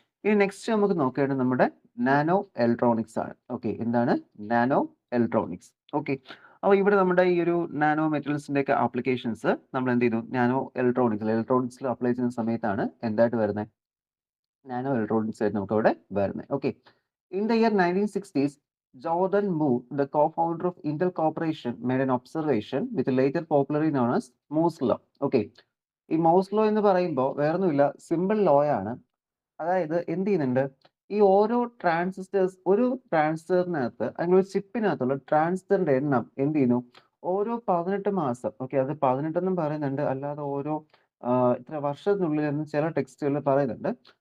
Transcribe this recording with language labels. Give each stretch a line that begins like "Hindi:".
Malayalam: ഇനി നെക്സ്റ്റ് നമുക്ക് നോക്കേണ്ടത് നമ്മുടെ നാനോ ഇലക്ട്രോണിക്സ് ആണ്. എന്താണ് നാനോ ഇലക്ട്രോണിക്സ്? അപ്പോൾ ഇവിടെ നമ്മുടെ ഈ ഒരു നാനോ മെറ്റീരിയൽസിന്റെ ഒക്കെ ആപ്ലിക്കേഷൻസ് നമ്മൾ എന്ത് ചെയ്തു, നാനോ ഇലക്ട്രോണിക്സിൽ അപ്ലൈ ചെയ്യുന്ന സമയത്താണ് എന്തായിട്ട് വരുന്നത്, നാനോ ഇലക്ട്രോണിക്സ് ആയിട്ട് നമുക്ക് അവിടെ വരുന്നത്.
English: In the year 1960s, Jordan Moore, the co-founder of Intel Corporation, made an observation which later popularly known as Moore's law.
Malayalam: ഈ Moore's law എന്ന് പറയുമ്പോൾ വേറൊന്നുമില്ല, സിമ്പിൾ ലോ ആണ്. അതായത് എന്ത് ചെയ്യുന്നുണ്ട്, ഈ ഓരോ ഒരു ട്രാൻസിസ്റ്ററിനകത്ത് അല്ലെങ്കിൽ ഒരു ചിപ്പിനകത്തുള്ള ട്രാൻസിസ്റ്ററിന്റെ എണ്ണം എന്ത് ചെയ്യുന്നു? ഓരോ 18 മാസം അത് 18 എന്നും പറയുന്നുണ്ട്. അല്ലാതെ ഓരോ ഇത്ര വർഷത്തിനുള്ളിൽ എന്ന് ചില ടെക്സ്റ്റുകളിൽ പറയുന്നുണ്ട്.